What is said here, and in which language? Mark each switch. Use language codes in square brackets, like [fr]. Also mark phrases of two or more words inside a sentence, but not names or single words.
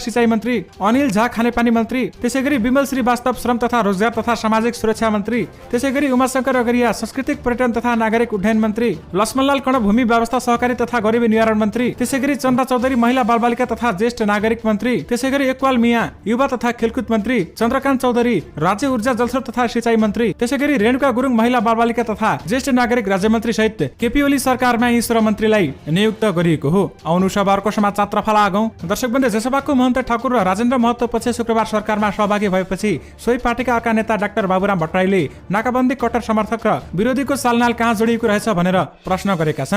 [ne] सिंचाई मन्त्री, अनिल झा खानेपानी मन्त्री, त्यसैगरी विमल श्रीवास्तव श्रम तथा रोजगार तथा सामाजिक सुरक्षा मन्त्री, त्यसैगरी उमाशंकर अगरिया सांस्कृतिक पर्यटन तथा नागरिक उड्डयन मन्त्री, लक्ष्मणलाल कर्ण भूमि व्यवस्था सहकारी तथा गरिबी निवारण मन्त्री, त्यसैगरी चन्द्र चौधरी महिला बालबालिका तथा ज्येष्ठ नागरिक मन्त्री, त्यसैगरी इक्बाल मिया युवा तथा खेलकुद मन्त्री, चन्द्रकान्त चौधरी राज्य ऊर्जा जलस्रोत तथा सिंचाई मन्त्री, त्यसैगरी रेणुका गुरुङ महिला बालबालिका तथा ज्येष्ठ नागरिक राज्य मन्त्री सहित केपी ओली सरकारमा यी 16 मन्त्रीलाई नियुक्त गरिएको हो। आउनु सभाको समाचार तर्फला आगौं। दर्शकबन्धु, जसपाको महन्त ठाकुर र राजेन्द्र महतो पछि शुक्रबार सरकारमा सहभागी भएपछि सोही पार्टीका अर्का नेता डाक्टर बाबुराम भट्टराईले नाकाबन्दी कट्टर समर्थक र विरोधीको सालनाल कहाँ जोडिएको रहेछ भनेर प्रश्न गरेका छन्।